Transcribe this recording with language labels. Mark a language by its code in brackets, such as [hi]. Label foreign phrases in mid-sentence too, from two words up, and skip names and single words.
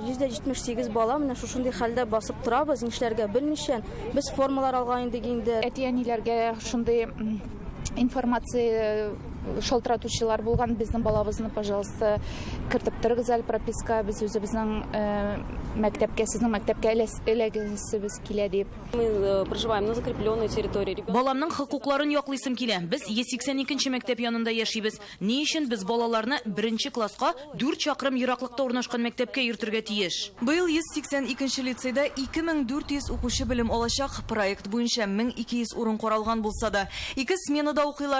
[tt] 178 бала менә шушындый хәлдә басып торабыз, нишләргә белмичән. Без формалар алган идек инде. Әтиәниләргә шундый информация шалтыратучылар булган, безнең балабызны, пожалуйста, кертеп торыгыз әле прописка, без үзебезнең мәктәпкә, сезнең мәктәпкә эләгәсебез килә дип. [ru] Мы проживаем на закрепленной территории. [tt] Баламның хокукларын яклыйсым килә. Без 182-нче мәктәп янында яшибез. Ни өчен без балаларны 1-нче класска 4 чакрым ераклыкта урнашкан мәктәпкә йөртергә тиеш? Быел 182-нче лицейда 2400 укучы белем алачак. Проект буенча 1200 урын каралган булса да, 2 сменада укыйлар.